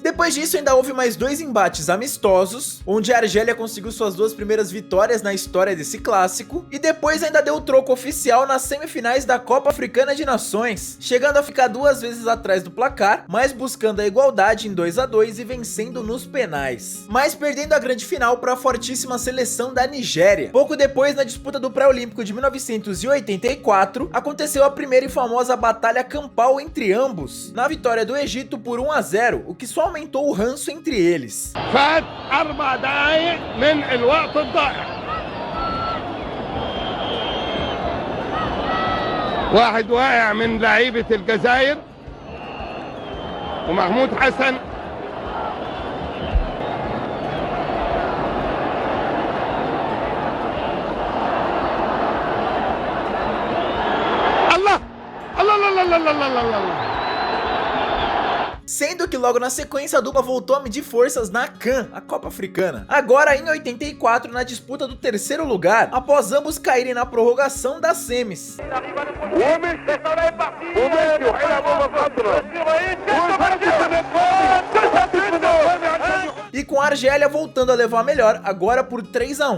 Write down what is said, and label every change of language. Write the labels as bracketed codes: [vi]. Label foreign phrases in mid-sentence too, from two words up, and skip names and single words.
[pt] Depois disso, ainda houve mais 2 embates amistosos, onde a Argélia conseguiu suas 2 primeiras vitórias na história desse clássico, e depois ainda deu troco troco oficial nas semifinais da Copa Africana de Nações, chegando a ficar 2 vezes atrás do placar, mas buscando a igualdade em 2 a 2 e vencendo nos penais, mas perdendo a grande final para a fortíssima seleção da Nigéria. Pouco depois, na disputa do pré-olímpico de 1984, aconteceu a primeira e famosa batalha campal entre ambos, na vitória do Egito por 1 a 0, o que só aumentou o ranço entre eles. [ar] فات 4 دقائق من الوقت الضائع. واحد واقع من لعيبة الجزائر ومحمود حسن. الله الله الله الله الله الله الله. [pt] Sendo que logo na sequência a dupla voltou a medir forças na CAN, a Copa Africana. Agora em 84, na disputa do 3º lugar, após ambos caírem na prorrogação das semis. E com a Argélia voltando a levar melhor, agora por 3 a 1.